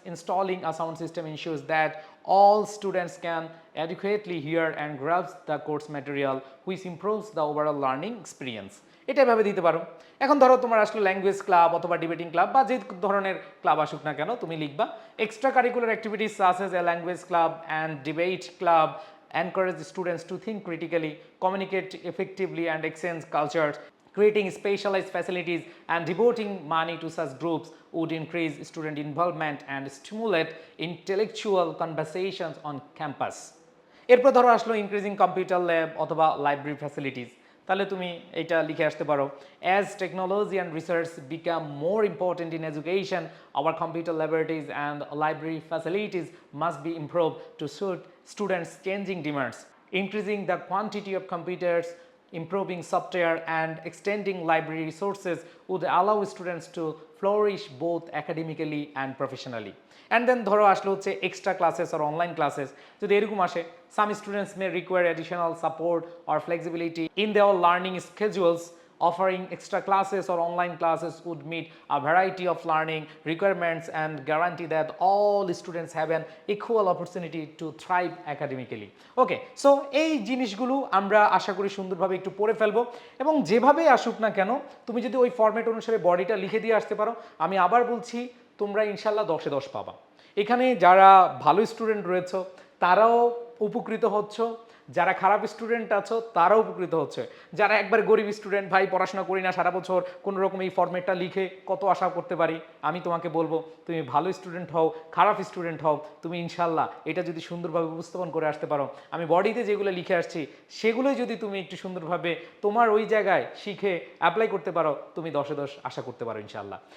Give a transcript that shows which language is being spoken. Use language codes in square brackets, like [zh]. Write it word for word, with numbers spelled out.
[en] Installing a sound system ensures that all students can adequately hear and grabs the course material which improves the overall learning experience. [bn] এটা এভাবে দিতে পারো। এখন ধরো তোমার আসলে ল্যাঙ্গুয়েজ ক্লাব অথবা ডিবেটিং ক্লাব বা যে ধরনের ক্লাব আসুক না কেন তুমি লিখবা [en] Extra curricular activities such as a language club and debate club encourage students to think critically, communicate effectively and exchange cultures. Creating specialized facilities and devoting money to such groups would increase student involvement and stimulate intellectual conversations on campus. [bn] এরপর ধরো আসলো increasing computer lab অথবা library facilities, তাহলে তুমি এটা লিখে আসতে পারো [en] As technology and research become more important in education our computer laboratories and library facilities must be improve to suit students changing demands. Increasing the quantity of computers, improving software and extending library resources would allow students to flourish both academically and professionally. And then [bn] ধরো আসলে হচ্ছে extra classes আর online classes, যদি এরকম আসে [en] some students may require additional support or flexibility in their learning schedules. Offering extra classes or online classes would meet a variety of learning requirements and guarantee that all students have an equal opportunity to thrive academically. [bn] Okay, so এই জিনিসগুলো আমরা আশা করি সুন্দরভাবে একটু পড়ে ফেলবো, এবং যেভাবে আসুক না কেন তুমি যদি ওই ফরম্যাট অনুসারে বডিটা লিখে দিয়ে আসতে পারো, আমি আবার বলছি তোমরা ইনশাল্লাহ দশে দশ পাবা। এখানে যারা ভালো স্টুডেন্ট রয়েছে তারাও উপকৃত হচ্ছ, যারা খারাপ স্টুডেন্ট আছো তারাও উপকৃত হচ্ছে, যারা একবার গরিব স্টুডেন্ট ভাই পড়াশোনা করি না সারা বছর কোনো রকম এই ফর্মেটটা লিখে কত আশা করতে পারি, আমি তোমাকে বলবো তুমি ভালো স্টুডেন্ট হও খারাপ স্টুডেন্ট হও তুমি ইনশাল্লাহ এটা যদি সুন্দরভাবে উপস্থাপন করে আসতে পারো, আমি বডিতে যেগুলো লিখে আসছি সেগুলোই যদি তুমি একটু সুন্দরভাবে তোমার ওই জায়গায় শিখে অ্যাপ্লাই করতে পারো তুমি দশে দশ আশা করতে পারো ইনশাল্লাহ।